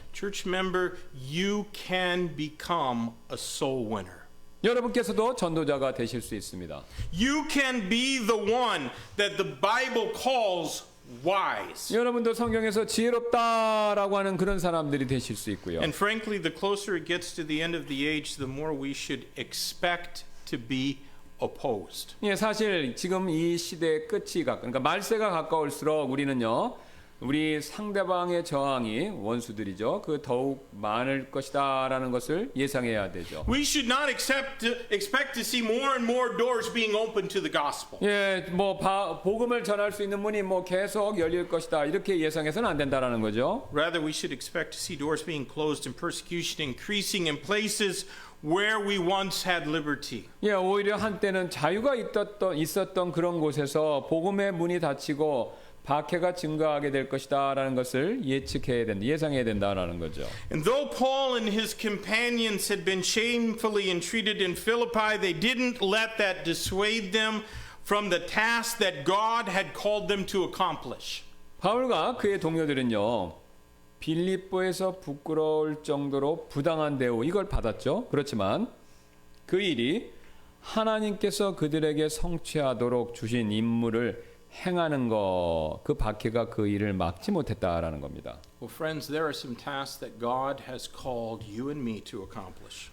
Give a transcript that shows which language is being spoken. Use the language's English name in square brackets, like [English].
[English] Church member, you can become a soul winner. [Korean] 여러분께서도 전도자가 되실 수 있습니다. [English] You can be the one that the Bible calls wise. [Korean] 여러분도 성경에서 지혜롭다라고 하는 그런 사람들이 되실 수 있고요. [English] And frankly, the closer it gets to the end of the age, the more we should expect to be opposed. [Korean] 예, 사실 지금 이 시대의 끝이 그러니까 말세가 가까울수록 우리는요. 우리 상대방의 저항이 원수들이죠. 그 더욱 많을 것이다라는 것을 예상해야 되죠. [English] We should not expect to see more and more doors being opened to the gospel. [Korean] 예, 뭐 복음을 전할 수 있는 문이 뭐 계속 열릴 것이다 이렇게 예상해서는 안 된다라는 거죠. [English] Rather, we should expect to see doors being closed and persecution increasing in places where we once had liberty. [Korean] 예, 오히려 한때는 자유가 있었던 그런 곳에서 복음의 문이 닫히고 박해가 증가하게 될 것이다라는 것을 예상해야 된다라는 거죠. [English] And though Paul and his companions had been shamefully entreated in Philippi, they didn't let that dissuade them from the task that God had called them to accomplish. [Korean] 바울과 그의 동료들은요. 빌립보에서 부끄러울 정도로 부당한 대우 이걸 받았죠. 그렇지만 그 일이 하나님께서 그들에게 성취하도록 주신 임무를 행하는 거, 그 박해가 그 일을 막지 못했다라는 겁니다. [English] Well, friends, there are some tasks that God has called you and me to accomplish.